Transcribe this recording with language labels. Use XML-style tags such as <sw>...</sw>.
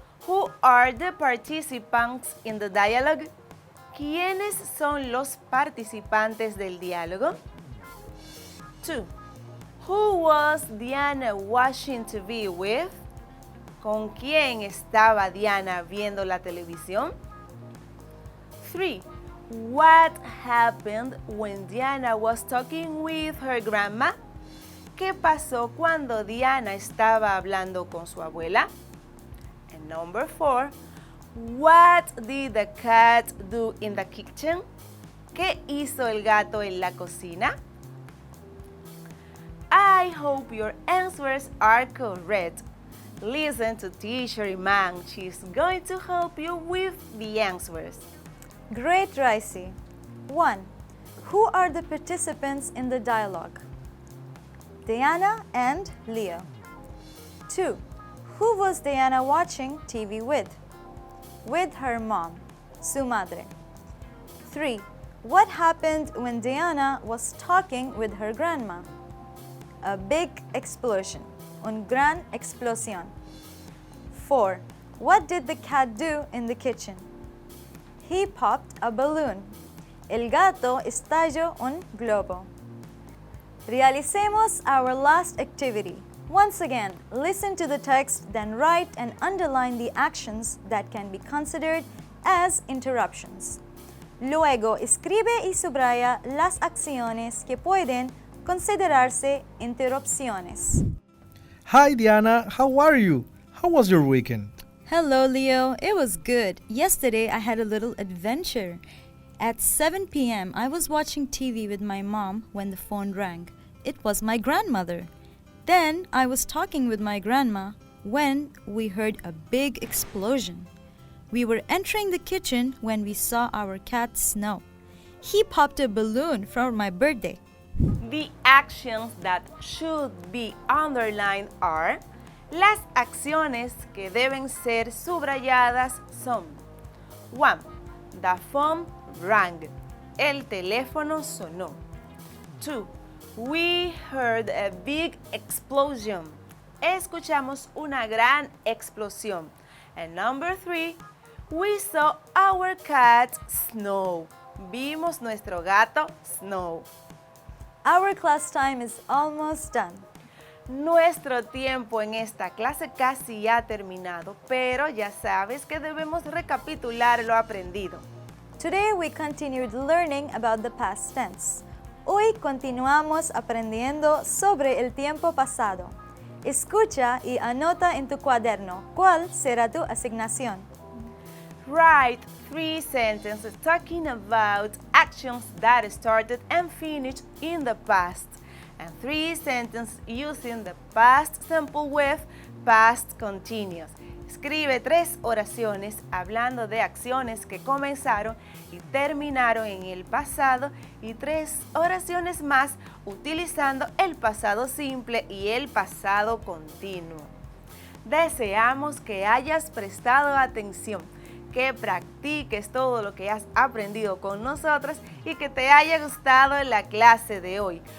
<en>Who are the participants in the dialogue?</en> <es>¿Quiénes son los participantes del diálogo?</es> <en>2. Who was Diana watching TV with?</en> <es>¿Con quién estaba Diana viendo la televisión?</es> <en>3. What happened when Diana was talking with her grandma?</en> <es>¿Qué pasó cuando Diana estaba hablando con su abuela?</es> <en>And number 4, what did the cat do in the kitchen?</en> <es>¿Qué hizo el gato en la cocina?</es> <en>I hope your answers are correct. Listen to Teacher Iman. She's going to help you with the answers. Great, Raisi. 1. Who are the participants in the dialogue? Diana and Leo. 2. Who was Diana watching TV with? With her mom,</en> <es>su madre.</es> <en>3. What happened when Diana was talking with her grandma? a big explosion,</en> <es>un gran explosión.</es> <en>4. What did the cat do in the kitchen? He popped a balloon.</en> <es>El gato estalló un globo. Realicemos</es> <en>our last activity. Once again, listen to the text, then write and underline the actions that can be considered as interruptions.</en> <es>Luego, escribe y subraya las acciones que pueden considerarse interrupciones.</es> <en>Hi Diana, how are you? How was your weekend? Hello, Leo. It was good. Yesterday, I had a little adventure. At 7 p.m., I was watching TV with my mom when the phone rang. It was my grandmother. Then, I was talking with my grandma when we heard a big explosion. We were entering the kitchen when we saw our cat Snow. He popped a balloon for my birthday. The actions that should be underlined are:</en> <es>las acciones que deben ser subrayadas son:</es> <en>1. The phone rang.</en> <es>El teléfono sonó.</es> <en>2. We heard a big explosion.</en> <es>Escuchamos una gran explosión.</es> <en>And number 3. We saw our cat Snow.</en> <es>Vimos nuestro gato Snow.</es> <en>Our class time is almost done.</en> <es>Nuestro tiempo en esta clase casi ha terminado, pero ya sabes que debemos recapitular lo aprendido.</es> <en>Today we continued learning about the past tense.</en> <es>Hoy continuamos aprendiendo sobre el tiempo pasado. Escucha y anota en tu cuaderno cuál será tu asignación.</es> <en>Write 3 sentences talking about actions that started and finished in the past, and 3 sentences using the past simple with past continuous.</en> <es>Escribe 3 oraciones hablando de acciones que comenzaron y terminaron en el pasado y 3 oraciones más utilizando el pasado simple y el pasado continuo. Deseamos que hayas prestado atención, que practiques todo lo que has aprendido con nosotros y que te haya gustado la clase de hoy.</es>